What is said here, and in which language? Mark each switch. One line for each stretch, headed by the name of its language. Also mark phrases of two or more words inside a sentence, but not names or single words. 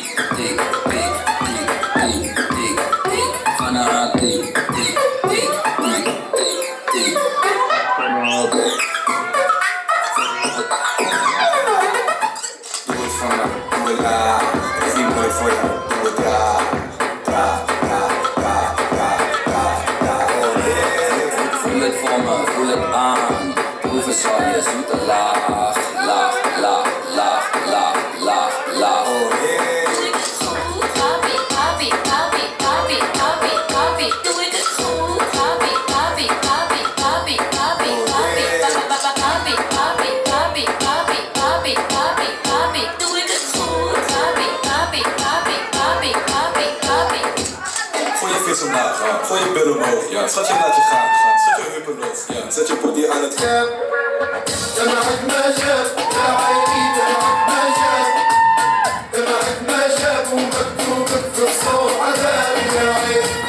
English: Dick, dick, dick, dick, dick, dick. Fanatic. Dick, dick, dick, dick, dick. Fanatic. Do it for me, do it loud. If you do it for you, do it loud.
Dutch: Voel het voor me, voel het aan. Proeven zal je zoete laag, laag, laag, laag, laag, laag, laag. Papi, papi, papi, papi, papi, papi, doe ik het goed? Papi, papi, papi, papi, papi, papi, papi, papi, papi, papi, papi, papi, papi, doe ik het goed? Papi, papi, papi, papi, papi, papi. Gooi je vis omlaag, gooi je billen omhoog. Schat je laat je gaan, zet je heupen los. Zet je body aan het gaan.
Arabic: دمعك ما جاب يا عيني دمعك ما جاب دمعك ما جاب ومكتوبك في الصوت عذاب يا عين